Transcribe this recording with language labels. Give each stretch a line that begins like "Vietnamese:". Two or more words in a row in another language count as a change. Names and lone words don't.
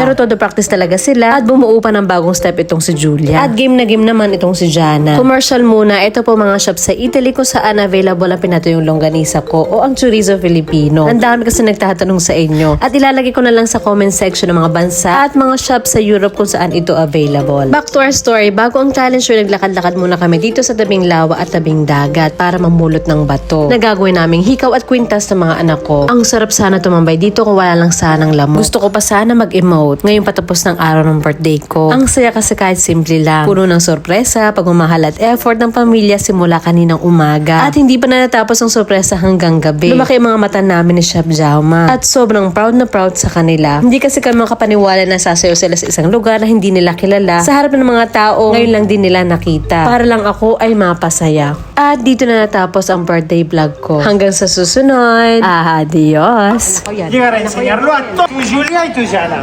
Filipino: Pero todo practice talaga sila at bumuo pa ng bagong step itong si Julia. At game na game naman itong si Jana. Commercial muna, ito po mga shop sa Italy kung saan available ang pinatuyong longganisa ko o ang chorizo Filipino. Ang dami kasi nagtatanong sa inyo. At ilalagay ko na lang sa
English: comment section
Filipino: ng mga bansa at mga shop sa Europe kung saan ito available.
English: Back to our story,
Filipino: bago ang
English: talent show,
Filipino: naglakad-lakad muna kami dito sa tabing lawa at tabing dagat para mamulot ng bato. Nagagawin naming hikaw at kwintas request ng mga anak ko. Ang sarap sana tumambay dito kung wala lang sanang lamok. Gusto ko pa sana mag-emote ngayong patapos ng araw ng birthday ko. Ang saya kasi kahit simple lang. Puno ng sorpresa, pagmamahal at effort ng pamilya simula kaninang umaga. At hindi pa natapos ang sorpresa hanggang gabi. Lumaki ang mga mata namin ni Chef Jauma. At sobrang proud na proud sa kanila. Hindi kasi kami makapaniwala na sasayaw sila sa isang lugar na hindi nila kilala. Sa harap ng mga tao, ngayon lang din nila nakita. Para lang ako ay mapasaya. At dito na natapos ang
English: birthday vlog
Filipino: ko. Hanggang sa susunod. Adios!
Spanish: Llegar a enseñarlo a todos, tu Julia y tu Yana.